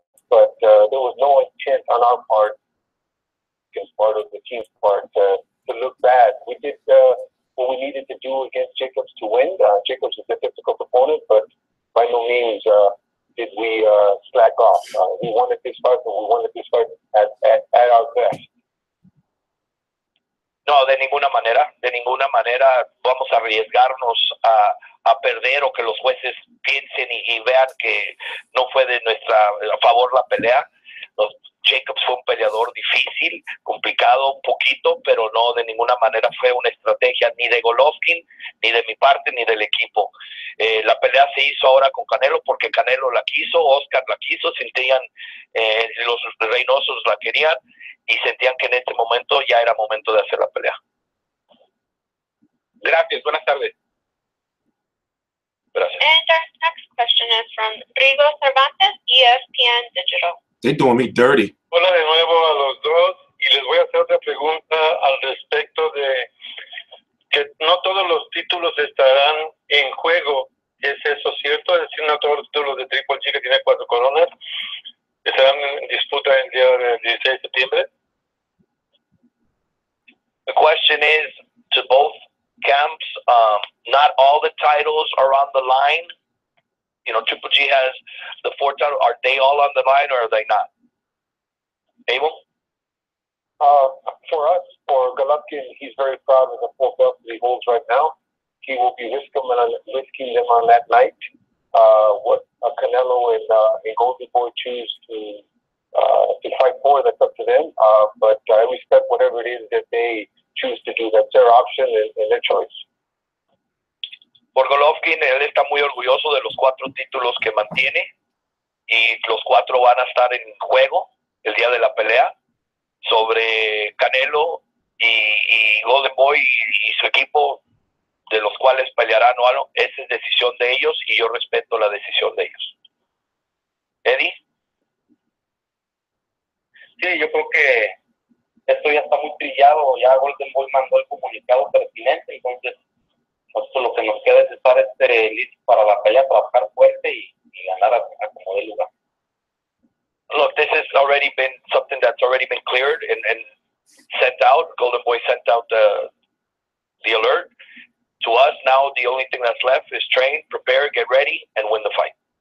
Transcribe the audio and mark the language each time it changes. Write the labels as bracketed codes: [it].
[en] But there was no intent on our part, against part of the team's part, to look bad. We did what we needed to do against Jacobs to win. Jacobs is a difficult opponent, but by no means did we slack off. We wanted this fight, but we wanted this fight at our best. [es] No, de ninguna manera vamos a arriesgarnos a perder o que los jueces piensen y vean que no fue a favor la pelea. Jacobs fue un peleador difícil, complicado un poquito, pero no de ninguna manera fue una estrategia ni de Golovkin, ni de mi parte, ni del equipo. La pelea se hizo ahora con Canelo porque Canelo la quiso, Oscar la quiso, sentían, los Reynosos la querían y sentían que en este momento ya era momento de hacer la pelea. Gracias, buenas tardes. Gracias. [en] And our next question is from Rigo Cervantes, ESPN Digital. They're doing me dirty. [es] Hola de nuevo a los dos y les voy a hacer otra pregunta al respecto de que no todos los títulos estarán en juego. ¿Es eso cierto? Es decir, no todos los títulos de Triple G, que tiene 4 coronas, estarán en disputa el día del 16 de septiembre. [en] The question is to both camps, not all the titles are on the line Triple G has the 4 title. Are they all on the line or are they not? Abel? For us, for Golovkin, he's very proud of the 4 belts that he holds right now. He will be risking them on that night. What Canelo and Golden Boy choose to fight for, that's up to them. But I respect whatever it is that they choose to do. That's their option and their choice. [es] Por Golovkin, él está muy orgulloso de los 4 títulos que mantiene y los 4 van a estar en juego el día de la pelea. Sobre Canelo y Golden Boy y su equipo, de los cuales pelearán o algo, esa es decisión de ellos y yo respeto la decisión de ellos. Eddy. Sí, yo creo que esto ya está muy trillado, ya Golden Boy mandó el comunicado pertinente, entonces nosotros lo que nos queda es estar listos para la pelea, trabajar fuerte y ganar a como dé lugar. [en] Look, this has already been something that's already been cleared and sent out. Golden Boy sent out the alert to us. Now the only thing that's left is train, prepare, get ready, and win the fight.